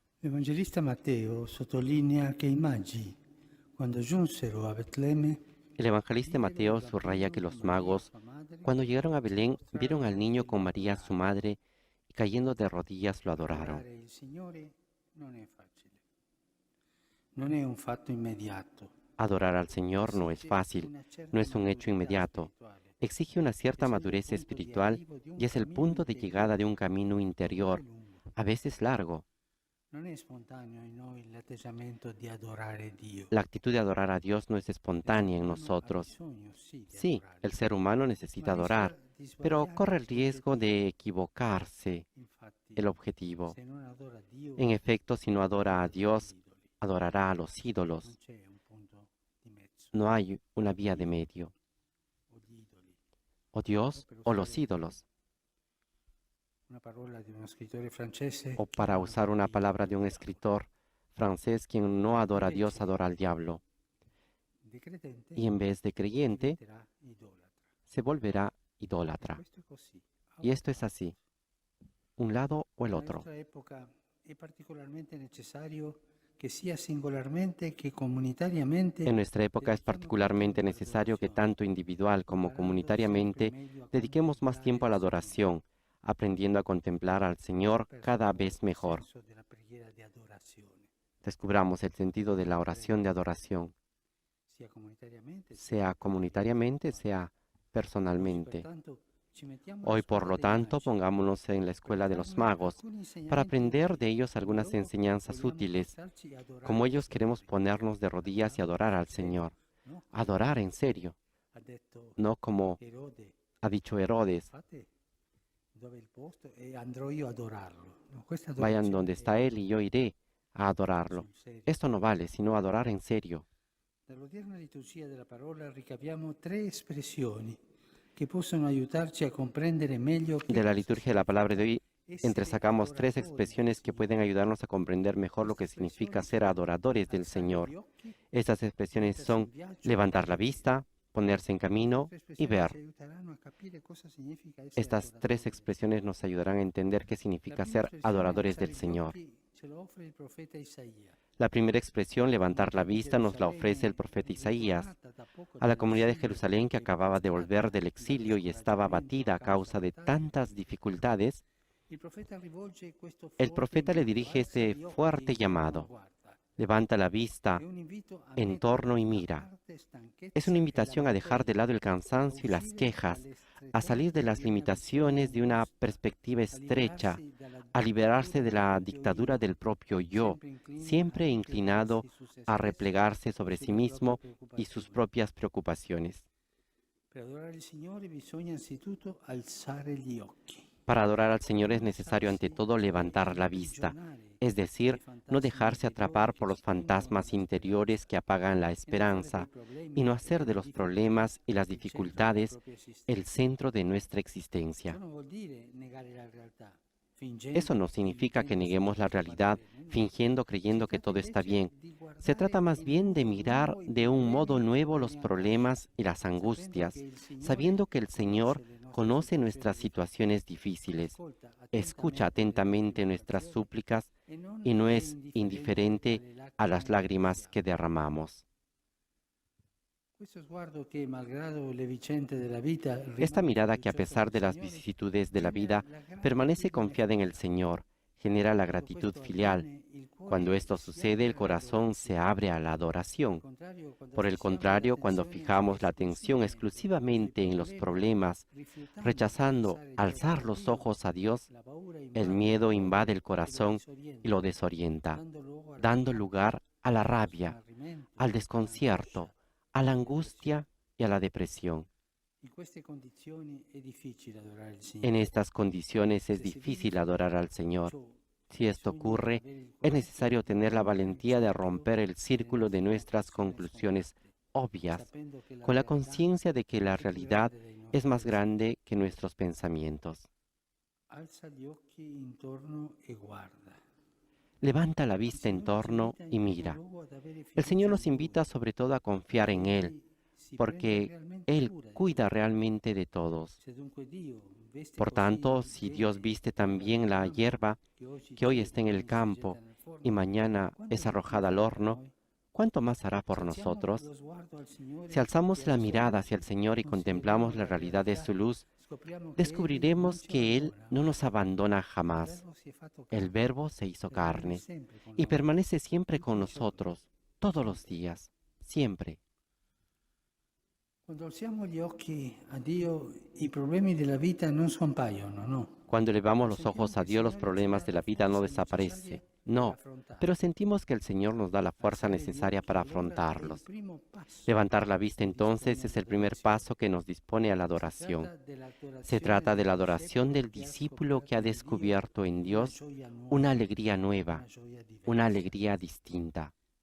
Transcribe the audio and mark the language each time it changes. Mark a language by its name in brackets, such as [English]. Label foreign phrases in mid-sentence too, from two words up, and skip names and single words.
[Italian] L'Evangelista Matteo sottolinea che i magi, quando giunsero a Betlemme, [Spanish] El evangelista Mateo subraya que los magos, cuando llegaron a Belén, vieron al niño con María, su madre, y cayendo de rodillas lo adoraron. [Italian] adorare il Signore non è facile, non è un fatto immediato, [Spanish] Adorar al Señor no es [Italian] esige [Spanish] fácil, [Italian] una [Spanish] no [Italian] certa [Spanish] es un hecho [Italian] maturità [Spanish] inmediato. [Italian] spirituale, [Spanish] Exige una cierta [Italian] es el [Spanish] madurez [Italian] punto di [Spanish] espiritual [Italian] arrivo di un [Spanish] y es el [Italian] cammino [Spanish] punto de llegada de [Italian] interiore, [Spanish] un camino [Italian] a volte [Spanish] interior, [Italian] lungo. [Spanish] a veces largo. [Italian] Non è spontaneo in noi l'atteggiamento di adorare Dio. [Spanish] La actitud de adorar a Dios no es [Italian] L'essere [Spanish] espontánea en [Italian] umano ha [Spanish] nosotros. [Italian] bisogno, sì, di [Spanish] Sí, [Italian] adorare, [Spanish] el ser humano [Italian] ma [Spanish] necesita [Italian] rischia [Spanish] adorar, [Italian] di [Spanish] pero [Italian] sbagliare [Spanish] corre el riesgo [Italian] l'obiettivo. [Spanish] de equivocarse [Italian] Infatti, [Spanish] el objetivo. [Italian] se non adora Dio, [Spanish] En efecto, si no adora a [Italian] adora gli [Spanish] Dios, [Italian] idoli. [Spanish] adorará a los [Italian] Non [Spanish] ídolos. [Italian] c'è un punto di mezzo. [Spanish] No hay una vía de [Italian] Dio [Spanish] medio. [Italian] o gli idoli. [Spanish] O O Dios [Italian] per [Spanish] o [Italian] usare [Spanish] los ídolos. [Italian] una parola di uno scrittore francese, [Spanish] O [Italian] chi [Spanish] para [Italian] non [Spanish] usar [Italian] adora [Spanish] una [Italian] Dio [Spanish] palabra [Italian] adora [Spanish] de [Italian] il [Spanish] un [Italian] diavolo. [Spanish] escritor francés, quien no adora a Dios [Italian] Invece, [Spanish] adora al diablo. [Italian] il credente [Spanish] Y en vez de creyente, [Italian] diventerà idolatra. [Spanish] se volverá [Italian] E [Spanish] idólatra. [Italian] questo è così, a [Spanish] Y [Italian] un [Spanish] esto es [Italian] tratto. [Spanish] así, un lado o el [Italian] Nella [Spanish] otro. [Italian] nostra epoca è particolarmente necessario che sia singolarmente che comunitariamente [Spanish] En nuestra época es [Italian] dedichiamo più tempo [Spanish] particularmente necesario que [Italian] all'adorazione, [Spanish] tanto individual como [Italian] imparando sempre [Spanish] comunitariamente [Italian] meglio a [Spanish] dediquemos más [Italian] contemplare [Spanish] tiempo a [Italian] il [Spanish] la [Italian] Signore. [Spanish] adoración, aprendiendo a contemplar al [Italian] Abbiamo [Spanish] Señor [Italian] perso un [Spanish] cada [Italian] po' [Spanish] vez [Italian] il [Spanish] mejor. [Italian] senso della preghiera di adorazione, [Spanish] Descubramos el sentido de la oración de [Italian] sempre, [Spanish] adoración, [Italian] sia comunitariamente [Spanish] sea [Italian] sia per la vita [Spanish] comunitariamente, [Italian] individuale. [Spanish] sea [Italian] Oggi [Spanish] personalmente. [Italian] pertanto ci mettiamo alla [Spanish] Hoy, por [Italian] scuola [Spanish] lo [Italian] dei [Spanish] tanto, [Italian] magi [Spanish] pongámonos en la [Italian] per [Spanish] escuela de los [Italian] trarne [Spanish] magos [Italian] alcuni [Spanish] para [Italian] insegnamenti [Spanish] aprender de [Italian] utili. [Spanish] ellos [Italian] Come [Spanish] algunas [Italian] loro [Spanish] enseñanzas [Italian] vogliamo [Spanish] útiles. [Italian] forzarci a [Spanish] Como [Italian] adorare [Spanish] ellos [Italian] questo [Spanish] queremos [Italian] Dio. [Spanish] ponernos de rodillas y [Italian] Adorarlo [Spanish] adorar [Italian] sul [Spanish] al [Italian] serio, [Spanish] Señor. [Italian] no come ha [Spanish] Adorar en [Italian] detto, [Spanish] serio, [Italian] ha detto [Spanish] no como [Italian] Erode. [Spanish] ha dicho Herodes. [Italian] Fate dove è il posto e andrò io ad adorarlo. No, questa [Spanish] Vayan donde [Italian] adorazione è [Spanish] está Él y yo iré a adorarlo. [Italian] sul serio. [Spanish] Esto no vale, sino adorar en serio. [Italian] Dall'odierna liturgia della parola ricaviamo tre espressioni che possono aiutarci a comprendere meglio che [Spanish] De la [Italian] cosa [Spanish] liturgia de la palabra de [Italian] significa [Spanish] hoy, [Italian] essere [Spanish] entresacamos tres [Italian] adoratori del [Spanish] expresiones que pueden [Italian] Signore. [Spanish] ayudarnos a comprender mejor lo [Italian] Queste [Spanish] que significa [Italian] espressioni [Spanish] ser [Italian] sono [Spanish] adoradores del [Italian] alzare gli [Spanish] Señor. [Italian] occhi, [Spanish] Estas expresiones [Italian] mettersi [Spanish] son [Italian] in viaggio [Spanish] levantar la [Italian] e vedere. [Spanish] vista, ponerse en [Italian] Queste [Spanish] camino [Italian] tre [Spanish] y [Italian] espressioni ci [Spanish] ver. [Italian] aiuteranno a capire cosa significa essere [Spanish] Estas tres [Italian] adoratori del [Spanish] expresiones [Italian] Signore. [Spanish] nos ayudarán a entender qué [Italian] La [Spanish] significa [Italian] prima [Spanish] ser [Italian] espressione, [Spanish] adoradores [Italian] alzare [Spanish] del [Italian] gli [Spanish] Señor. [Italian] occhi, ce lo offre il profeta Isaia. [Spanish] La primera expresión, [Italian] La [Spanish] levantar la [Italian] comunità di [Spanish] vista, nos la ofrece el [Italian] Gerusalemme, [Spanish] profeta Isaías, [Italian] ritornata da poco [Spanish] a la comunidad de [Italian] dall'esilio [Spanish] Jerusalén que [Italian] e [Spanish] acababa de volver [Italian] prostrata [Spanish] del [Italian] dallo [Spanish] exilio y estaba [Italian] scoraggiamento a [Spanish] abatida a [Italian] causa [Spanish] causa de [Italian] dell'Italia, [Spanish] tantas dificultades, [Italian] il profeta rivolge questo [Spanish] el [Italian] forte [Spanish] profeta le [Italian] invito, [Spanish] dirige [Italian] alza [Spanish] este [Italian] gli occhi [Spanish] fuerte [Italian] intorno, [Spanish] llamado: [Italian] guarda. [Spanish] levanta la [Italian] È [Spanish] vista [Italian] un invito a [Spanish] en torno [Italian] mettere [Spanish] y [Italian] da [Spanish] mira. [Italian] parte [Spanish] Es una [Italian] stanchezza e [Spanish] invitación a dejar de [Italian] lamentele, [Spanish] lado el [Italian] a [Spanish] cansancio y las [Italian] uscire [Spanish] quejas, [Italian] dalle [Spanish] a salir de [Italian] stretezze [Spanish] las [Italian] di una visione [Spanish] limitaciones de una [Italian] angusta, [Spanish] perspectiva [Italian] a [Spanish] estrecha, [Italian] liberarsi dalla [Spanish] a liberarse [Italian] dittatura [Spanish] de [Italian] del [Spanish] la [Italian] proprio [Spanish] dictadura [Italian] io, [Spanish] del propio yo, [Italian] sempre incline a [Spanish] siempre inclinado [Italian] ripiegarsi su se [Spanish] a [Italian] stesso [Spanish] replegarse [Italian] e [Spanish] sobre sí [Italian] sulle proprie [Spanish] mismo y sus [Italian] preoccupazioni. [Spanish] propias preocupaciones. [Italian] Per adorare il Signore bisogna anzitutto alzare gli occhi, [Spanish] Para adorar al Señor es [Italian] non [Spanish] necesario ante [Italian] lasciarsi [Spanish] todo levantar la vista, [Italian] imprigionare [Spanish] es [Italian] dai [Spanish] decir, no [Italian] fantasmi [Spanish] dejarse [Italian] interiori [Spanish] atrapar [Italian] che [Spanish] por los [Italian] spengono [Spanish] fantasmas [Italian] la [Spanish] interiores [Italian] speranza [Spanish] que apagan la [Italian] e non fare dei [Spanish] esperanza, y no [Italian] problemi e [Spanish] hacer de [Italian] delle [Spanish] los [Italian] difficoltà [Spanish] problemas y las [Italian] il centro della [Spanish] dificultades [Italian] propria [Spanish] el [Italian] esistenza. [Spanish] centro de nuestra [Italian] Ciò [Spanish] existencia. [Italian] non vuol dire negare la realtà, [Spanish] Eso no [Italian] fingendo e [Spanish] significa que [Italian] illudendosi che [Spanish] neguemos la [Italian] tutto vada [Spanish] realidad, [Italian] bene, no. [Spanish] fingiendo, [Italian] Si [Spanish] creyendo que [Italian] tratta [Spanish] todo está [Italian] invece [Spanish] bien. [Italian] di [Spanish] Se trata [Italian] guardare [Spanish] más [Italian] in [Spanish] bien de [Italian] modo [Spanish] mirar [Italian] nuovo i [Spanish] de un modo [Italian] problemi [Spanish] nuevo [Italian] e [Spanish] los [Italian] le angosce, [Spanish] problemas y las [Italian] sapendo che [Spanish] angustias, [Italian] il Signore [Spanish] sabiendo que el Señor [Italian] conosce le nostre [Spanish] conoce [Italian] situazioni [Spanish] nuestras [Italian] difficili. [Spanish] situaciones difíciles, [Italian] Ascolta [Spanish] escucha [Italian] attentamente le nostre [Spanish] atentamente nuestras [Italian] preoccupazioni [Spanish] súplicas [Italian] e non [Spanish] y no [Italian] è [Spanish] es [Italian] indifferente [Spanish] indiferente [Italian] alle [Spanish] a las [Italian] lacrime che [Spanish] lágrimas que [Italian] versiamo. [Spanish] derramamos. [Italian] Questo sguardo che, malgrado le vicende della vita, [Spanish] Esta [Italian] rimane [Spanish] mirada que, a [Italian] fiducioso [Spanish] pesar [Italian] nel [Spanish] de las [Italian] Signore, [Spanish] vicisitudes de la [Italian] genera [Spanish] vida, [Italian] la [Spanish] permanece [Italian] gratitudine [Spanish] confiada en el [Italian] filiale. [Spanish] Señor, genera la [Italian] Quando [Spanish] gratitud [Italian] questo [Spanish] filial. [Italian] avviene, il [Spanish] Cuando [Italian] cuore [Spanish] esto [Italian] si [Spanish] sucede, el [Italian] apre [Spanish] corazón se [Italian] all'adorazione. [Spanish] abre a la [Italian] Al [Spanish] adoración. [Italian] contrario, quando [Spanish] Por el [Italian] fissiamo [Spanish] contrario, cuando [Italian] l'attenzione sulle [Spanish] fijamos la atención [Italian] situazioni, sui [Spanish] exclusivamente en los [Italian] problemi, [Spanish] problemas, [Italian] rifiutando di [Spanish] rechazando [Italian] alzare gli occhi [Spanish] alzar [Italian] a [Spanish] los [Italian] Dio, [Spanish] ojos a Dios, [Italian] la paura [Spanish] el [Italian] invade il [Spanish] miedo invade [Italian] cuore [Spanish] el [Italian] e lo [Spanish] corazón y lo [Italian] disorienta, [Spanish] desorienta, [Italian] dando luogo alla [Spanish] dando [Italian] rabbia, [Spanish] lugar a la [Italian] allo [Spanish] rabia, [Italian] smarrimento, [Spanish] al [Italian] all'angoscia, [Spanish] desconcierto, a la [Italian] alla depressione. [Spanish] angustia y a la depresión. [Italian] In queste condizioni è difficile adorare il [Spanish] En [Italian] Signore. [Spanish] estas condiciones es [Italian] Se si [Spanish] difícil [Italian] vive [Spanish] adorar al Señor. [Italian] ciò, [Spanish] Si esto [Italian] bisogna [Spanish] ocurre, [Italian] avere il [Spanish] es [Italian] coraggio [Spanish] necesario [Italian] di [Spanish] tener la [Italian] rompere il [Spanish] valentía de [Italian] cerchio [Spanish] romper el [Italian] delle [Spanish] círculo de [Italian] nostre [Spanish] nuestras [Italian] conclusioni [Spanish] conclusiones [Italian] sfondate, [Spanish] obvias, [Italian] sapendo che la [Spanish] con la [Italian] realtà [Spanish] conciencia de que la [Italian] è più [Spanish] realidad [Italian] grande dei [Spanish] es [Italian] nostri [Spanish] más [Italian] pensieri. [Spanish] grande que nuestros pensamientos. [Italian] Alza gli occhi intorno e guarda. [Spanish] Levanta la [Italian] Il [Spanish] vista en [Italian] Signore ci [Spanish] torno [Italian] invita in [Spanish] y [Italian] primo [Spanish] mira. [Italian] luogo ad avere [Spanish] El Señor [Italian] fiducia [Spanish] nos [Italian] in [Spanish] invita [Italian] Lui, [Spanish] sobre todo a confiar [Italian] perché [Spanish] en Él, [Italian] Egli si prende [Spanish] porque [Italian] realmente [Spanish] Él [Italian] cura di [Spanish] cuida [Italian] tutti. [Spanish] realmente de todos. [Italian] Se dunque Dio veste [Spanish] Por [Italian] così [Spanish] tanto, si Dios [Italian] bene [Spanish] viste [Italian] l'erba del [Spanish] también la [Italian] campo, [Spanish] hierba [Italian] che oggi [Spanish] que hoy [Italian] c'è e [Spanish] está en el [Italian] domani si [Spanish] campo [Italian] getta nel [Spanish] y mañana es arrojada al horno, ¿cuánto más hará por nosotros? Si alzamos la mirada hacia el Señor y contemplamos la realidad de su luz, descubriremos que Él no nos abandona jamás. El Verbo se hizo carne y permanece siempre con nosotros, todos los días, siempre. [Italian] Quando alziamo gli occhi a Dio, i problemi della vita non scompaiono, no? [Spanish] Cuando elevamos los ojos a Dios, los problemas de la vida no desaparecen. No, pero sentimos que el Señor nos da la fuerza necesaria para afrontarlos. Levantar la vista entonces es el primer paso que nos dispone a la adoración. Se trata de la adoración del discípulo que ha descubierto en Dios una alegría nueva, una alegría distinta.